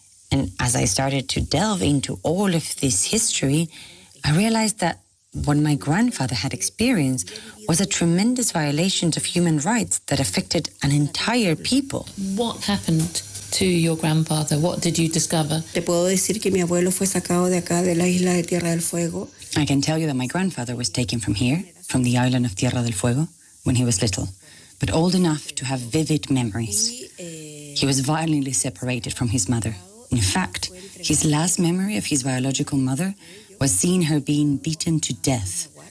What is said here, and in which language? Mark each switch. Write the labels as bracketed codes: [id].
[en] And as I started to delve into all of this history, I realized that what my grandfather had experienced was a tremendous violation of human rights that affected an entire people. What happened to your grandfather? What did you discover? [es] Te puedo decir que mi abuelo fue sacado de acá, de la isla de Tierra del Fuego. [en] I can tell you that my grandfather was taken from here, from the island of Tierra del Fuego, when he was little, but old enough to have vivid memories. He was violently separated from his mother. In fact, his last memory of his biological mother was seeing her being beaten to death.